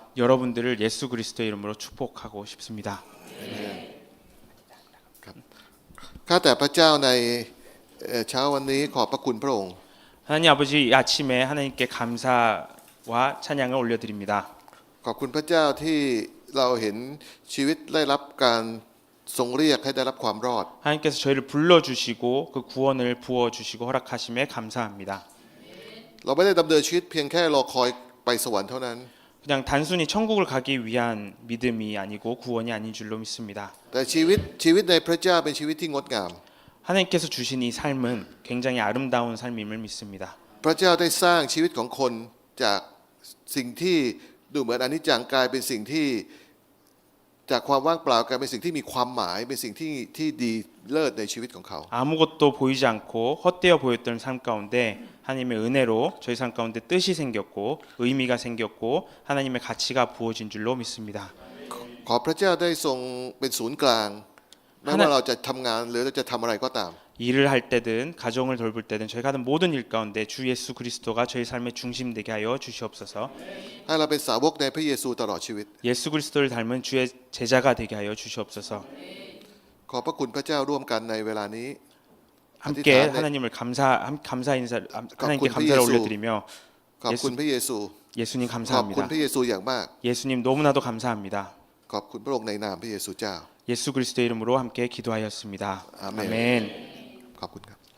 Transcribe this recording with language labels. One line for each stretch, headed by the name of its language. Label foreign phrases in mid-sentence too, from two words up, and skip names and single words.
Korean: 여러분들을 예수 그리스도의 이름으로 축복하고 싶습니다.
Thai: ข้าแต่พระเจ้าในเช้าวันนี้ขอบพระคุณพระองค์
Korean: 하나님 아버지 이 아침에 하나님께 감사와 찬양을 올려드립니다.
Thai: ขอบคุณพระเจ้าที่เราเห็นชีวิตได้รับการทรงเรียกให้ได้รับความรอด
Korean: 하나님께서 저희를 불러주시고 그 구원을 부어주시고 허락하심에 감사합니다.
Thai: เราไม่ได้ดำเนินชีวิตเพียงแค่รอคอยไปสวรรค์เท่านั้น
Korean: 그냥 단순히 천국을 가기 위한 믿음이 아니고 구원이 아닌 줄로 믿습니다.
Thai: แต่ชีวิตในพระเจ้าเป็นชีวิตที่งดงาม
Korean: 하나님께서 주신 이 삶은 굉장히 아름다운 삶임을 믿습니다.
Thai: พระเจ้าได้สร้างชีวิตของคนจากสิ่งที่ดูเหมือนอนิจจังกลายเป็นสิ่งที่จากความว่างเปล่ากลายเป็นสิ่งที่มีความหมายเป็นสิ่งที่ดีเลิศในชีวิตของเขา
Korean: 아무것도 보이지 않고 헛되어 보였던 삶 가운데 하나님의 은혜로 저희 삶 가운데 뜻이 생겼고 의미가 생겼고 하나님의 가치가 부어진 줄로 믿습니다.
Thai: ขอพระเจ้าได้ทรงเป็นศูนย์กลางไม่ว่าเราจะทำงานหรือเราจะทำอะไรก็ตาม
Korean: 일을 할 때든 가정을 돌볼 때든 저희가 하는 모든 일 가운데 주 예수 그리스도가 저희 삶의 중심 되게 하여 주시옵소서.
Thai: ให้เราเป็นสาวกในพระเยซูตลอดชีวิต
Korean: 예수 그리스도를 닮은 주의 제자가 되게 하여 주시옵소서.
Thai: ขอบพระคุณพระเจ้าร่วมกันในเวลานี้
Korean: 함께 하나님을 감사 인사 하나님께 감사를 올려드리며
Thai: ขอบคุณพระเยซู
Korean: 예수님
Thai: ขอบคุณ
Korean: 감사합니다.
Thai: พระเยซูอย่างมาก
Korean: 예수님 너무나도 감사합니다.
Thai: ขอบคุณพระองค์ในนามพระเยซูเจ้า
Korean: 예수 그리스도의 이름으로 함께 기도하였습니다. 아멘. 아멘.
Thai: ขอบคุณครับ